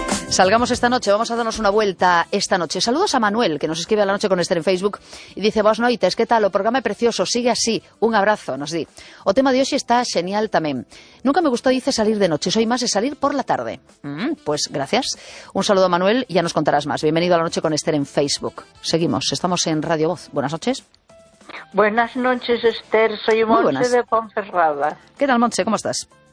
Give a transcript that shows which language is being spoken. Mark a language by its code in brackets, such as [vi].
[es] Salgamos esta noche, vamos a darnos una vuelta esta noche. Saludos a Manuel, que nos escribe a la noche con Esther en Facebook. Y dice, [gl] vos noites, ¿qué tal? O programa é precioso, sigue así. Un abrazo, nos di. O tema de hoxe está xenial tamén. [es] Nunca me gustó, dice, salir de noche. Soy más de salir por la tarde. Pues gracias. Un saludo a Manuel y ya nos contarás más. Bienvenido a la noche con Esther en Facebook. Seguimos, estamos en Radio Voz. Buenas noches. Buenas noches, Esther. Soy Montse de Ponferrada. ¿Qué tal, Montse? ¿Cómo estás?